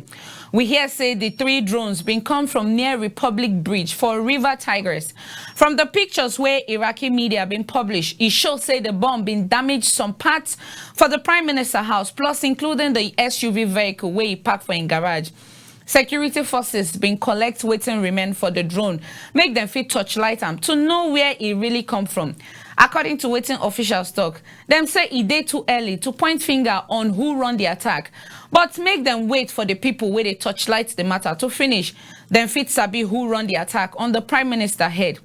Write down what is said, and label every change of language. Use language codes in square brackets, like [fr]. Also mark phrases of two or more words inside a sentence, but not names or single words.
[pcm] We hear say the 3 drones been come from near Republic Bridge for River Tigris. From the pictures where Iraqi media been published, it shows say the bomb been damaged some parts for the Prime Minister house, plus including the SUV vehicle where he parked for in garage. Security forces been collect wetin remain for the drone, make them fit touchlight am to know where it really come from. According to wetin officials talk, them say it dey too early to point finger on who run the attack, but make them wait for the people where they touchlight the matter to finish. Then fit sabi who run the attack on the Prime Minister head.